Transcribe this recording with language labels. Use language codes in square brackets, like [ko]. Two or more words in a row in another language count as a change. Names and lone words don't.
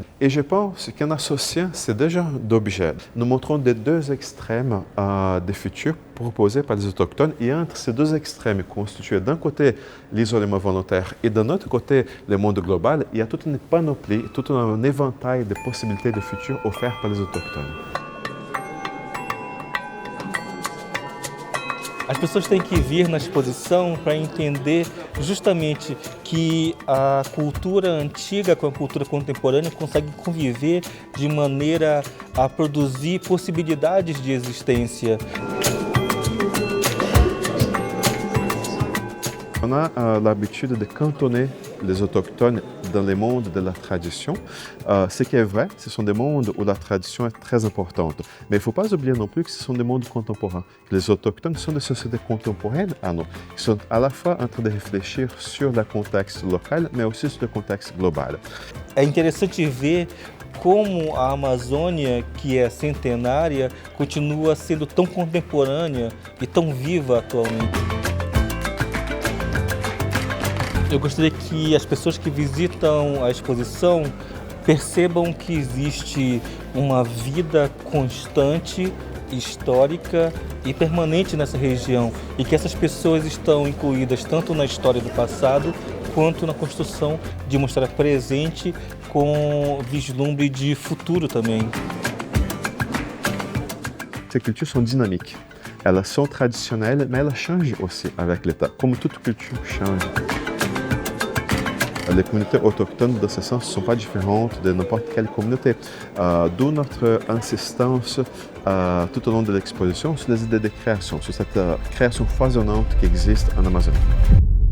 [fr] Et je pense qu'en associant ces deux genres d'objets, nous montrons les deux extrêmes des futurs proposés par les autochtones. Et entre ces deux extrêmes constitués d'un côté l'isolement volontaire et d'un autre côté le monde global, il y a toute une panoplie, tout un éventail de possibilités de futurs offerts par les autochtones. [pt] As pessoas têm que vir na exposição para entender justamente que a cultura antiga com a cultura contemporânea conseguem conviver de maneira a produzir possibilidades de existência. [fr] On a l'habitude de cantonner les autochtones dans les mondes de la tradition. Ce qui est vrai, ce sont des mondes où la tradition est très importante. Mais il ne faut pas oublier non plus que ce sont des mondes contemporains. Les autochtones sont des sociétés contemporaines à nous, qui sont à la fois en train de réfléchir sur le contexte local, mais aussi sur le contexte global. [pt] É interessante ver como a Amazônia, que é centenária, continua sendo tão contemporânea e tão viva atualmente. Eu gostaria que as pessoas que visitam a exposição percebam que existe uma vida constante, histórica e permanente nessa região e que essas pessoas estão incluídas tanto na história do passado quanto na construção de uma história presente com vislumbre de futuro também. [fr] Ces cultures sont dynamiques. Elles sont traditionnelles, mais elles changent aussi avec le temps, comme toute culture change. Les communautés autochtones, de ce sens, ne sont pas différentes de n'importe quelle communauté. D'où notre insistance tout au long de l'exposition sur les idées de création, sur cette création foisonnante qui existe en Amazonie.